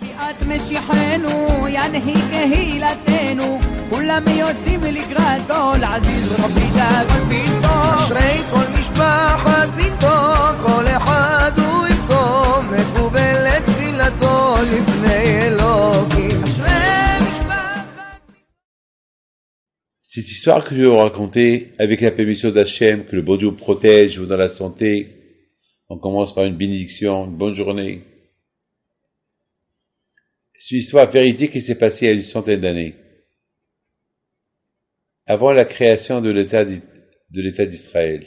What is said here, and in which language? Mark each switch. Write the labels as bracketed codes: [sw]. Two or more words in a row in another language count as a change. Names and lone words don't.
[he] משיחנו ינהיג קהילתנו כולם יוצאים לקראתו לעזיז רבי דאגון ביתו אשרי כל משפחת ביתו כל אחד הוא איתו מקובלת תפילתו לפני אלוקים אשרי משפחת. [fr] Cette histoire que je vais vous raconter avec la permission d'Hachem, que le bon Dieu vous protège, vous dans la santé. On commence par une bénédiction, une bonne journée. C'est une histoire véridique qui s'est passée il y a une centaine d'années. Avant la création de l'État d'Israël.